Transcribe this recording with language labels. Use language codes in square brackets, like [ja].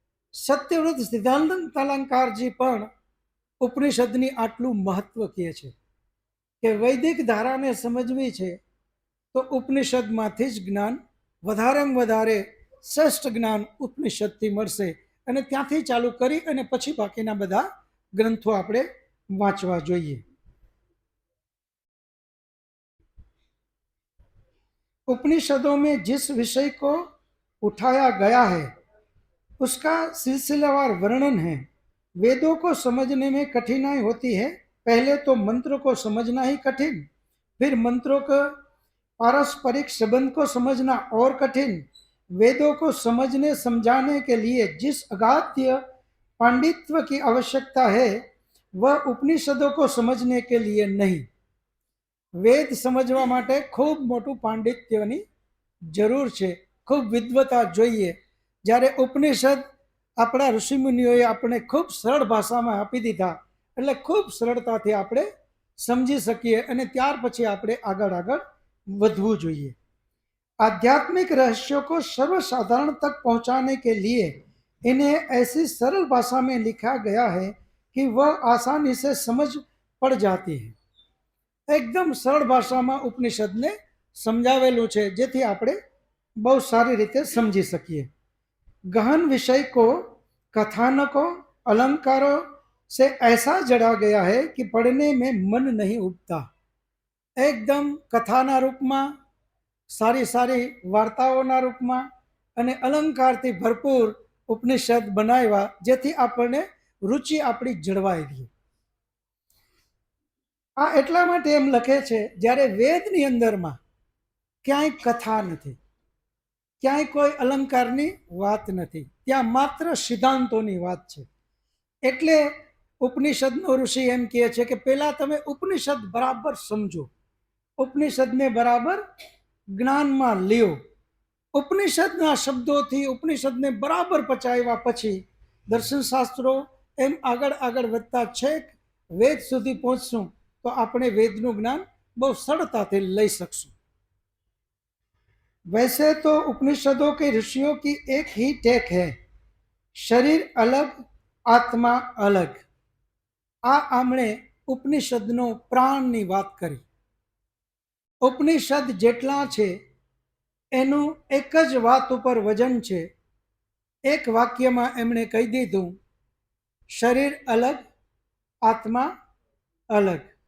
[gu] સત્યવ્રત સિદ્ધાંત અલંકારજી પણ ઉપનિષદની આટલું મહત્વ કહે છે કે વૈદિક ધારાને સમજવી છે તો ઉપનિષદમાંથી જ જ્ઞાન વધારેમાં વધારે શ્રેષ્ઠ જ્ઞાન ઉપનિષદથી મળશે અને ત્યાંથી ચાલુ કરી અને પછી બાકીના બધા ગ્રંથો આપણે વાંચવા જોઈએ. [hi] उपनिषदों में जिस विषय को उठाया गया है उसका सिलसिलावार वर्णन है. वेदों को समझने में कठिनाई होती है. पहले तो मंत्र को समझना ही कठिन, फिर मंत्रों का पारस्परिक संबंध को समझना और कठिन. वेदों को समझने समझाने के लिए जिस अगाध्य पांडित्य की आवश्यकता है वह उपनिषदों को समझने के लिए नहीं. [gu] વેદ સમજવા માટે ખૂબ મોટું પાંડિત્યની જરૂર છે, ખૂબ વિદ્વતા જોઈએ. જ્યારે ઉપનિષદ આપણા ઋષિમુનિઓએ આપણે ખૂબ સરળ ભાષામાં આપી દીધા એટલે ખૂબ સરળતાથી આપણે સમજી શકીએ અને ત્યાર પછી આપણે આગળ આગળ વધવું જોઈએ. [hi] आध्यात्मिक रहस्यों को सर्वसाधारण तक पहुंचाने के लिए इन्हें ऐसी सरल भाषा में लिखा गया है कि वह आसानी से समझ पड़ जाती है. [gu] एकदम सरल भाषाમાં ઉપનિષદને સમજાવેલું છે જેથી આપણે બહુ સારી રીતે સમજી શકીએ। [hi] गहन विषय को कथानकों अलंकारों से ऐसा जड़ा गया है कि पढ़ने में मन नहीं उठता। [gu] એકદમ કથાના રૂપમાં, સારી સારી વાર્તાઓના રૂપમાં અને અલંકારથી ભરપૂર ઉપનિષદ બનાવ્યા, જેથી આપણને રુચિ આપણી જળવાઈ રહી। આ એટલા માટે એમ લખે છે, જ્યારે વેદની અંદરમાં ક્યાંય કથા નથી, ક્યાંય કોઈ અલંકારની વાત નથી, ત્યાં માત્ર સિદ્ધાંતોની વાત છે। એટલે ઉપનિષદનો ઋષિ એમ કહે છે કે પહેલા તમે ઉપનિષદ બરાબર સમજો, ઉપનિષદને બરાબર જ્ઞાનમાં લ્યો, ઉપનિષદના શબ્દોથી ઉપનિષદને બરાબર પચાવ્યા પછી દર્શન શાસ્ત્રો એમ આગળ આગળ વધતા છેક વેદ સુધી પહોંચશું તો આપણે વેદનું જ્ઞાન બહુ સરળતાથી લઈ શકશું। [hi] वैसे तो उपनिषदों के ऋषियों की एक ही टेक है, शरीर अलग आत्मा अलग। [gu] આ આમણે ઉપનિષદનો પ્રાણની વાત કરી। ઉપનિષદ જેટલા છે એનું એક જ વાત ઉપર વજન છે। એક વાક્યમાં એમણે કહી દીધું, શરીર અલગ આત્મા અલગ।